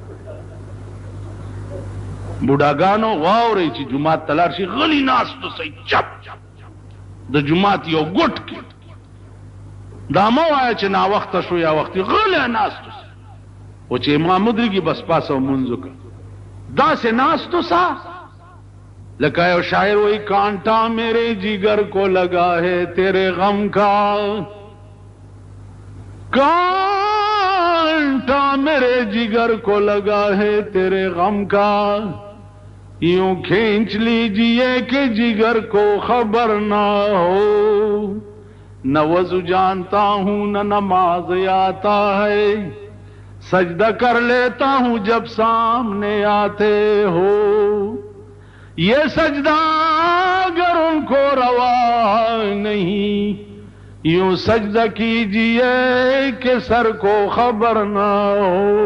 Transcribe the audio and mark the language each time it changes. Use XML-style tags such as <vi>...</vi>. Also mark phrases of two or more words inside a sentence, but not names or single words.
<ps>بوډاګانو واورئ چې جومات ته لاړ شي غلي ناستو سئ چپ د جومات یو ګوټ کې دا مه وایه چې ناوخته شو یا وختي غلی ناستو سه او چې امام ودرېږي بس پاسه مونځ وکړه داسې ناستو سه لکه یو شاعر</ps> <ur>وہی کانٹا میرے جگر کو لگا ہے تیرے غم کا کانٹا میرے جگر کو لگا ہے تیرے غم کا یوں کھینچ لیجئے کہ جگر کو خبر نہ ہو نہ وضو جانتا ہوں نہ نماز آتا ہے سجدہ کر لیتا ہوں جب سامنے آتے ہو یہ سجدہ اگر ان کو روا نہیں یوں سجدہ کیجئے کہ سر کو خبر نہ ہو.</ur>